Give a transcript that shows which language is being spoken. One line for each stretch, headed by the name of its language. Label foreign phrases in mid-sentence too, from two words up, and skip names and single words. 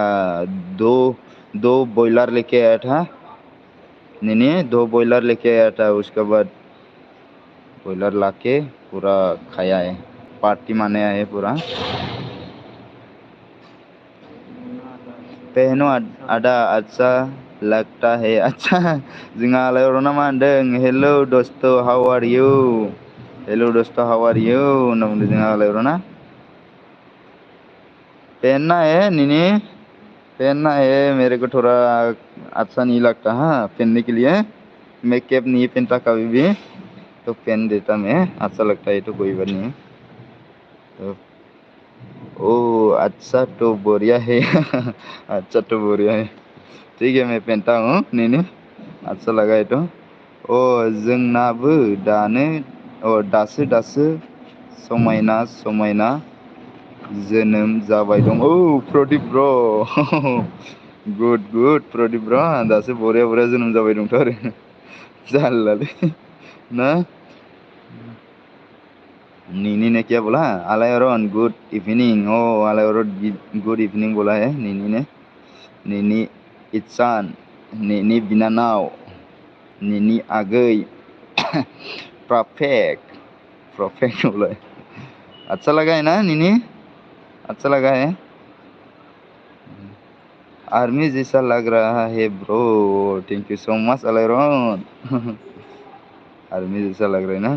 Hindi: दो दो बॉयलर लेके आया था नीनी, 2 बॉयलर लेके आया था। उसके बाद बॉयलर लाके पूरा खाया है, पार्टी मनाया है पूरा। पहनो आदा, अच्छा लगता है।
Bodo: अच्छा जोंहा आलायरना मा होनदों?
English: Hello dost, how are you? Hello dost, how are you
Bodo: होनना बुंदों जोंहा आलायरना।
Hindi: पहनना है नीनी, पहनना है। मेरे को थोड़ा अच्छा नहीं लगता हाँ पहनने के लिए। मैं कैप नहीं पहनता कभी भी, तो पहन देता मैं, अच्छा लगता है तो कोई बात नहीं। तो ओ अच्छा तो बढ़िया है। अच्छा तो बढ़िया है, ठीक है मैं पहनता हूँ नीनी, अच्छा लगा है तो।
Bodo: ओ जोंनाबो दासो समायना समायना जोनोम जाबाय दं। औ प्रदीप ब्र'। गुड प्रदीप ब्र', दासो बरिया बरिया जोनोम जाबाय दंथ' आरो। जारलालै ना।
Hindi: नीनी ने क्या बोला?
English: Alayran good evening.
Hindi: ओ आलायरन
English: good evening
Hindi: बोला है नीनी ने।
Bodo: नीनी इचान, नीनी बिनानाव, नीनी आगै।
Hindi: परफेक्ट बोला है। अच्छा लगा है ना नीनी? अच्छा लगा है। आर्मी जैसा लग रहा है ब्रो।
English: thank you so much
Hindi: आलायरन। आर्मी जैसा लग रहा है ना।